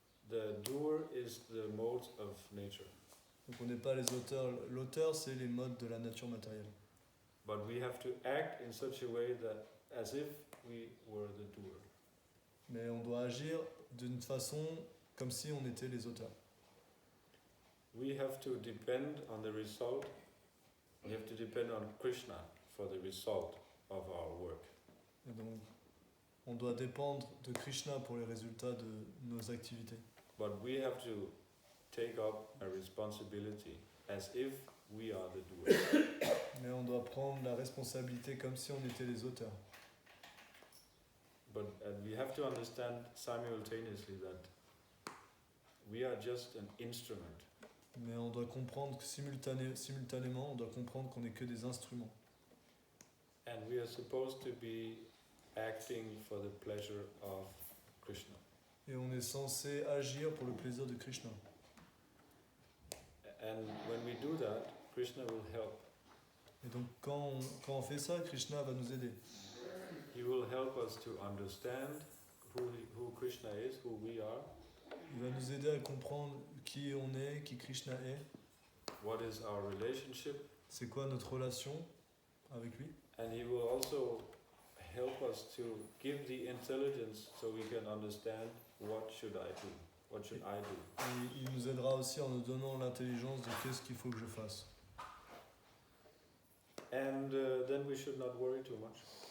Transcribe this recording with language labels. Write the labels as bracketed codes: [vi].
[en] The doer is the modes of nature. [fr] Donc on n'est pas les auteurs, l'auteur c'est les modes de la nature matérielle. [en] But we have to act in such a way that as if we were the doer. [fr] Mais on doit agir d'une façon comme si on était les auteurs. [en] We have to depend on the result. We have to depend on Krishna for the result of our work. [fr] Et donc on doit dépendre de Krishna pour les résultats de nos activités. [en] But we have to take up a responsibility as if we are the doer. [fr] Mais on doit prendre la responsabilité comme si on était les auteurs. [en] But we have to understand simultaneously that we are just an instrument. [fr] Mais on doit comprendre que simultanément, on doit comprendre qu'on n'est que des instruments. [en] And we are supposed to be acting for the pleasure of Krishna. [fr] Et on est censé agir pour le plaisir de Krishna. [en] And when we do that, Krishna will help. [fr] Et donc quand on fait ça, Krishna va nous aider. [en] He will help us to understand who Krishna is, who we are, [fr] Il va nous aider à comprendre qui on est, qui Krishna est, [en] what is our relationship, [fr] c'est quoi notre relation avec lui. [en] and he will also help us to give the intelligence so we can understand what should I do? What should I do? [fr] Et il nous aidera aussi en nous donnant l'intelligence de qu'est-ce qu'il faut que je fasse. [en] And then we should not worry too much.